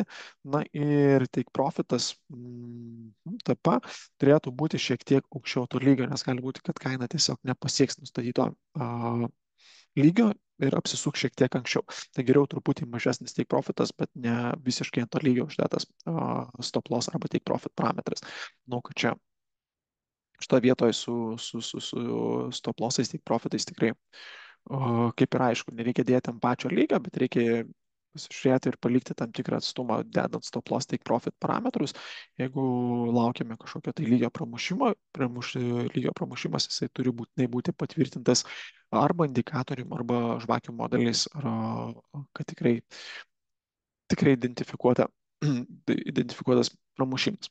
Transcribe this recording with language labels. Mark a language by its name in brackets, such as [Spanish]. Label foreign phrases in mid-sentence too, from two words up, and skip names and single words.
[Lithuanian] Na ir [English] take profitas [Lithuanian] TP turėtų būti šiek tiek aukščiau to lygio, nes gali būti, kad kaina tiesiog nepasieks nustatyto lygio ir apsisuks šiek tiek anksčiau. Tai geriau truputį mažesnis [English] take profitas, [Lithuanian] bet ne visiškai ant to lygio uždėtas [English] stop loss [Lithuanian] arba [English] take profit [Lithuanian] parametras. Manau, kad čia šitoje vietoje su [English] stop lossais, take profitais [Lithuanian] tikrai kaip ir aišku, nereikia dėti ant pačio lygio, bet reikia pasižiūrėti ir palikti tam tikrą atstumą, dedant [English] stop loss take profit [Lithuanian] parametrus. Jeigu laukiame kažkokio tai lygio pramušimo, lygio pramušimas jisai turi būtinai būti patvirtintas arba indikatorium, arba žvakių modeliais, kad tikrai identifikuotas pramušimas.